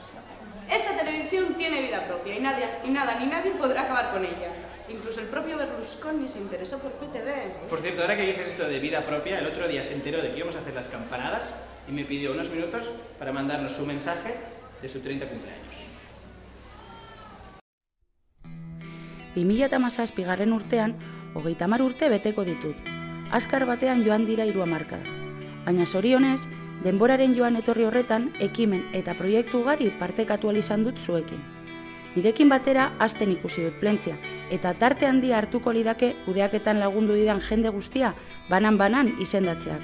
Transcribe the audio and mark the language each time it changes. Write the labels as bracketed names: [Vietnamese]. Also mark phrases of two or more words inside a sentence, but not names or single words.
[Spanish] Esta televisión tiene vida propia y nada ni nadie podrá acabar con ella. Incluso el propio Berlusconi se interesó por PTV. Por cierto, ahora que dices esto de vida propia, el otro día se enteró de que íbamos a hacer las campanadas y me pidió unos minutos para mandarnos su mensaje de su 30 cumpleaños. [Basque] 2017 urtean, 30 urte beteko ditut. Azkar batean joan dira 3 hamarkada. Baina zorionez, denboraren joan etorri horretan, ekimen eta proiektu ugari partekatu ahal izan dut zuekin. Nirekin batera hasten ikusi dut Plentzia, eta tarte handia hartuko lidake kudeaketan lagundu didan jende guztia banan-banan izendatzeak.